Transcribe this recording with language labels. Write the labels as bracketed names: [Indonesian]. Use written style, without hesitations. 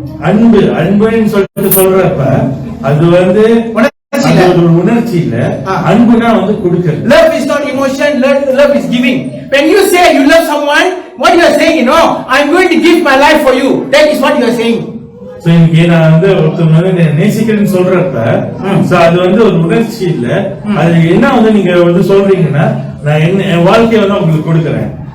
[Tamil] அன்புன்னு சொல்லிட்டு சொல்றப்ப அது வந்து உணர்ச்சி இல்ல, அன்புனா வந்து கொடுக்கிறது. [English] Love is not emotion, love is giving. When you say you love someone, what you are saying, I'm going to give my life for you. That is what you are saying. [Tamil] So இன்னைக்கு நான் வந்து ஒருத்தவங்க வந்து நேசிக்கிறேன்னு சொல்றப்ப அது வந்து ஒரு உணர்ச்சி இல்ல, அது என்ன வந்து நீங்க வந்து சொல்றீங்கன்னா நான் என் வாழ்க்கையை வந்து உங்களுக்கு கொடுக்கிறேன்.